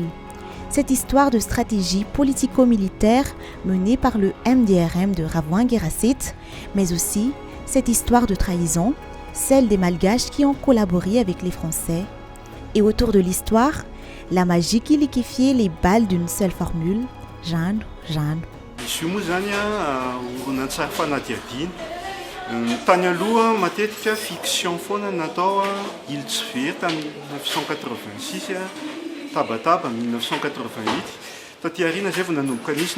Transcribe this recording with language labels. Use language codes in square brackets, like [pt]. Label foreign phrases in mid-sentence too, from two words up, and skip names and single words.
[fr] Cette histoire de stratégie politico-militaire menée par le MDRM de Ravouin Guérassit, mais aussi cette histoire de trahison, celle des Malgaches qui ont collaboré avec les Français. Et autour de l'histoire, la magie qui liquéfiait les balles d'une seule formule, Jeanne, Jeanne. [mg] Tany aloha matetika fiction foana natao Iltz Very tamin'ny 1986 Tabataba 1988 taty aoriana zay vao nanomboka nisy ny